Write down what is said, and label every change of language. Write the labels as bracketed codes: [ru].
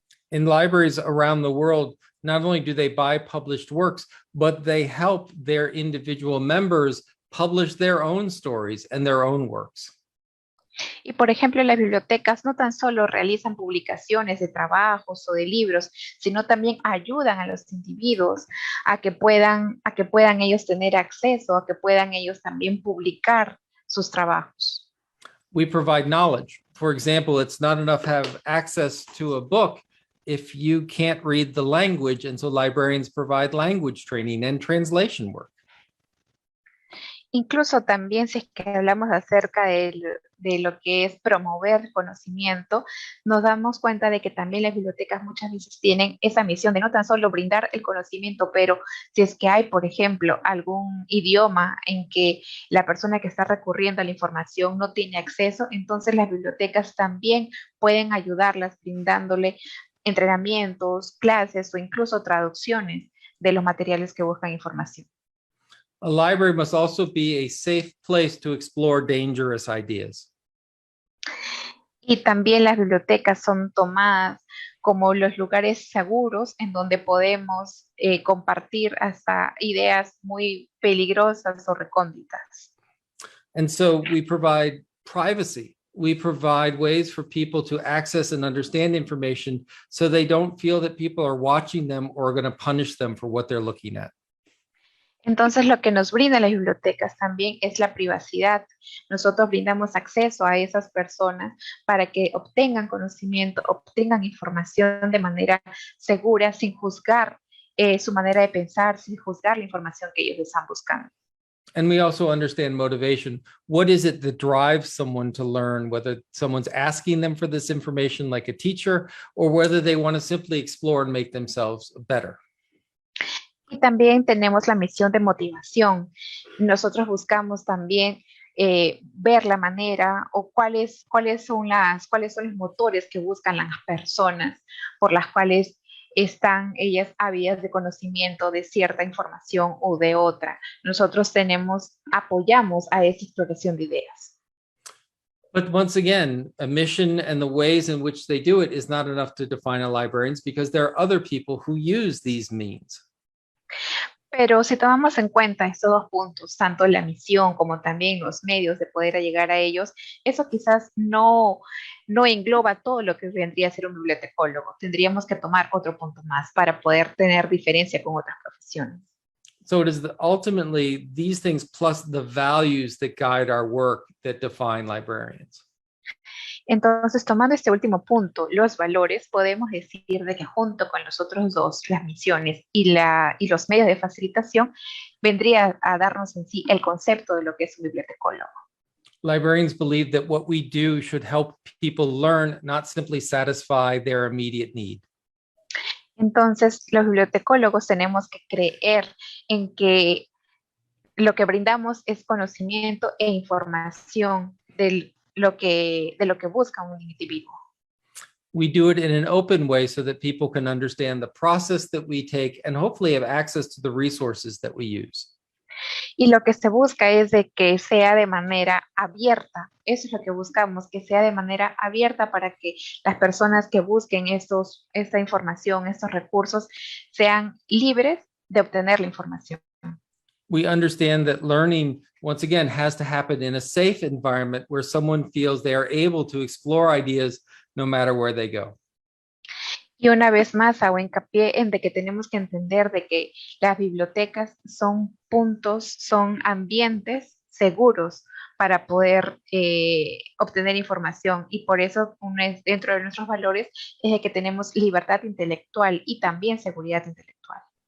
[en] In libraries around the world, not only do they buy published works, but they help their individual members publish their own stories and their own works. [es] Y por ejemplo, las bibliotecas no tan solo realizan publicaciones de trabajos o de libros, sino también ayudan a los individuos a que puedan ellos tener acceso, a que puedan ellos también publicar sus trabajos. [en] We provide knowledge. For example, it's not enough to have access to a book if you can't read the language, and so librarians provide language training and translation work. [es] Incluso también si es que hablamos acerca de lo que es promover conocimiento, nos damos cuenta de que también las bibliotecas muchas veces tienen esa misión de no tan solo brindar el conocimiento, pero si es que hay, por ejemplo, algún idioma en que la persona que está recurriendo a la información no tiene acceso, entonces las bibliotecas también pueden ayudarlas brindándole entrenamientos, clases o incluso traducciones de los materiales que buscan información. [en] A library must also be a safe place to explore dangerous ideas. [es] Y también las bibliotecas son tomadas como los lugares seguros en donde podemos compartir hasta ideas muy peligrosas o recónditas. [en] And so we provide privacy. We provide ways for people to access and understand information so they don't feel that people are watching them or are going to punish them for what they're looking at. [es] Entonces, lo que nos brindan las bibliotecas también es la privacidad. Nosotros brindamos acceso a esas personas para que obtengan conocimiento, obtengan información de manera segura, sin juzgar su manera de pensar, sin juzgar la información que ellos están buscando. [en] And we also understand motivation. What is it that drives someone to learn, whether someone's asking them for this information like a teacher, or whether they want to simply explore and make themselves better? [es] Y también tenemos la misión de motivación. Nosotros buscamos también ver la manera o cuáles son los motores que buscan las personas por las cuales están ellas ávidas de conocimiento de cierta información o de otra. Nosotros apoyamos a esa exploración de ideas. [en] But once again, a mission and the ways in which they do it is not enough to define a librarians because there are other people who use these means. [es] Pero si tomamos en cuenta estos dos puntos, tanto la misión como también los medios de poder llegar a ellos, eso quizás no engloba todo lo que vendría a ser un bibliotecólogo. Tendríamos que tomar otro punto más para poder tener diferencia con otras profesiones. [en] So it is ultimately these things plus the values that guide our work that define librarians. [es] Entonces, tomando este último punto, los valores, podemos decir de que junto con los otros dos, las misiones y los medios de facilitación, vendría a darnos en sí el concepto de lo que es un bibliotecólogo. [en] Librarians believe that what we do should help people learn, not simply satisfy their immediate need. [es] Entonces, los bibliotecólogos tenemos que creer en que lo que brindamos es conocimiento e información de lo que busca un individuo. [en] We do it in an open way so that people can understand the process that we take and hopefully have access to the resources that we use. [es] Y lo que se busca es de que sea de manera abierta. Eso es lo que buscamos, que sea de manera abierta para que las personas que busquen esta información, estos recursos, sean libres de obtener la información. [en] We understand that learning, once again, has to happen in a safe environment where someone feels they are able to explore ideas no matter where they go. [es] Y una vez más hago hincapié en de que tenemos que entender de que las bibliotecas son puntos, son ambientes seguros para poder obtener información. Y por eso dentro de nuestros valores es de que tenemos libertad intelectual y también seguridad intelectual.